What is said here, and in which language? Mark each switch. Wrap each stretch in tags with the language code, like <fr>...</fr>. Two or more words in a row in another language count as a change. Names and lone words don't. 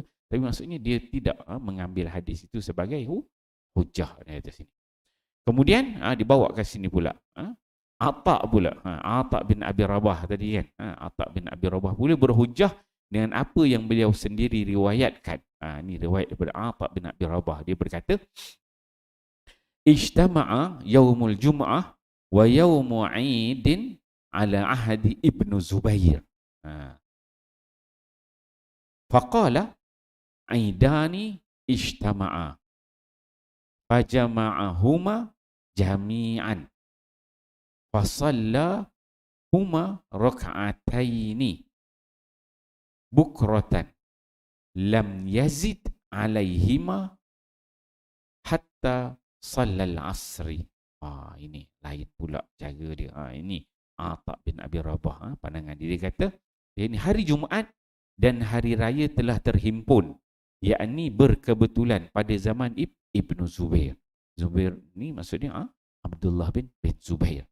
<ms>Tapi maksudnya dia tidak mengambil hadis itu sebagai hujah di atas sini. Kemudian dibawa ke sini pula. Ata' pula. Ata' bin Abi Rabah tadi kan. Ata' bin Abi Rabah pula berhujah dengan apa yang beliau sendiri riwayatkan. Ini riwayat daripada Ata' bin Abi Rabah. Dia berkata,</ms> <ar>اجتمع يوم الجمعة ويوم عيد على عهد ابن الزبير. فقال عيدان اجتمعا فجمعهما جميعا فصلاهما ركعتين بكرة لم يزد عليهما حتى صلى العصر.</ar> <ms>Ini lain pula cara dia. Ini Ata' bin Abi Rabah, pandangan dia. Dia kata, ini hari Jumaat dan hari raya telah terhimpun, yakni berkebetulan pada zaman Ibnu Zubair. Zubair ni maksudnya Abdullah bin Zubair.</ms>